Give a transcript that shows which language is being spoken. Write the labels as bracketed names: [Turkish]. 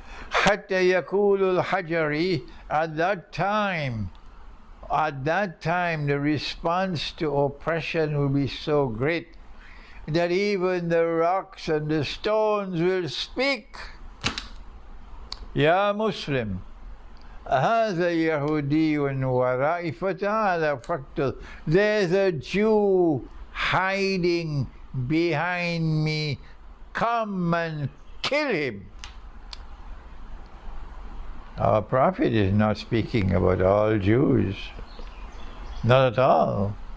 [Arabic] حَتَّى يَقُولُ الْحَجَرِ, [English] at that time the response to oppression will be so great that even the rocks and the stones will speak. [Arabic] Ya Muslim, هذا يهودي ورائي فتعال فاقتل. [English] There's a Jew hiding behind me. Come and kill him. Our Prophet is not speaking about all Jews. Not at all.